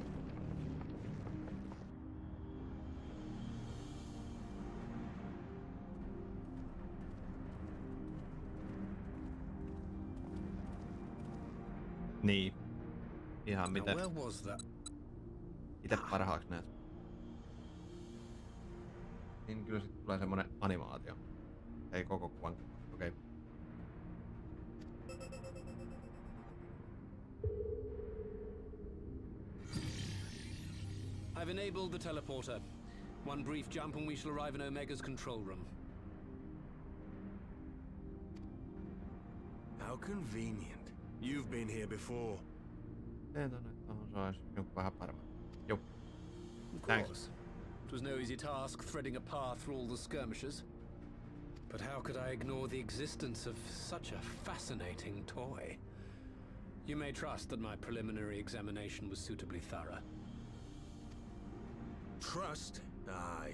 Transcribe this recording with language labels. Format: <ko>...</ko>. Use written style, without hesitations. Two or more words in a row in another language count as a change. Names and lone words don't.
<fi>Niin. Ihan miten itse parhaaksi näet. Niin kyllä sit tulee semmonen animaatio. Ei koko kuvan. Okei.</fi> <en>Okay. I've enabled the teleporter. One brief jump and we shall arrive in Omega's control room. How convenient. You've been here before.</en> <fi>Teen tonne, tohon sais joku vähän paremmin. Joo.</fi> <en>Of course. It was no easy task threading a path through all the skirmishes. But how could I ignore the existence of such a fascinating toy? You may trust that my preliminary examination was suitably thorough. Trust? Aye.</en>